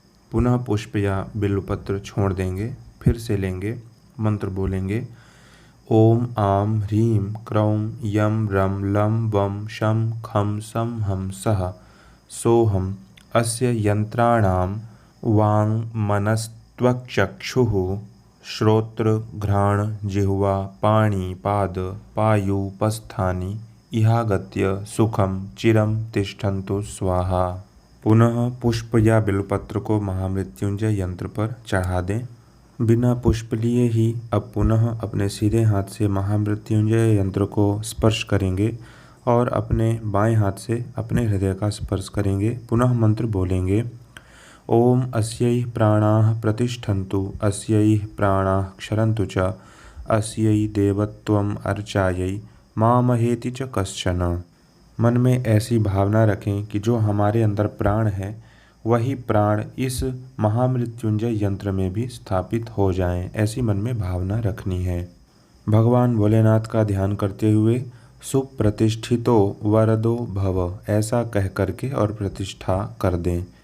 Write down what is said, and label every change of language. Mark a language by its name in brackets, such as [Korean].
[Hindi] पुनः पुष्प या बिल्वपत्र छोड़ देंगे, फिर से लेंगे, मंत्र बोलेंगे [Sanskrit] ओम आम ह्रीं क्रौं यम रम लम वम शं खं सं हं सः सोहम अस्य यंत्राणां वाङ् मनस्त्वक्चक्षुः श्रोत्र घ्राण जिह्वा पाणि पाद पायूपस्थानि इहागत्य सुखम चिरम तिष्ठन्तु स्वाहा। [Hindi] पुनः पुष्प या बिल्वपत्र को महामृत्युंजय यंत्र पर चढ़ा दें। बिना पुष्प लिए ही अब पुनः अपने सीधे हाथ से महामृत्युंजय यंत्र को स्पर्श करेंगे और अपने बाएं हाथ से अपने हृदय का स्पर्श करेंगे। पुनः मंत्र बोलेंगे, [Sanskrit] ओम अस्यै प्राणाः प्रतिष्ठन्तु, अस्यै प्राणाः क्षरन्तु च, अस्यै देवत्वम् अर्चायै मामहेति च कश्चन। [Hindi] मन में ऐसी भावना रखें कि जो हमारे अंदर प्राण है वही प्राण इस महामृत्युंजय यंत्र में भी स्थापित हो जाएं, ऐसी मन में भावना रखनी है। भगवान भोलेनाथ का ध्यान करते हुए [Sanskrit] सुप्रतिष्ठितो वरदो भव [Hindi] ऐसा कह करके और प्रतिष्ठा कर दें।